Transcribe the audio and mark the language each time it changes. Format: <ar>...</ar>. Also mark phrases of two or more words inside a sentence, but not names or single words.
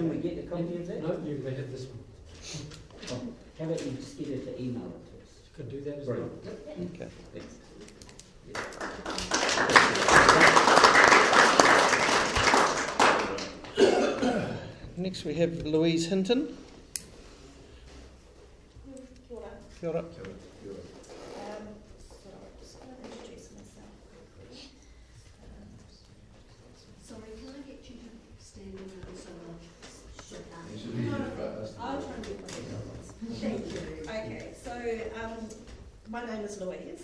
<en>Can we get a copy of that? No, you may have this one. How about you just get her to email it to us? You can do that as well. Okay. Thanks. Next we have Louise Hinton.</en> <mi>Kia ora. Kia ora.</mi> <en>So I'm just going to introduce myself. Sorry, can I get you to stand in and so shut down? I'll try and do it. Thank you. Okay, so my name is Louise.</en>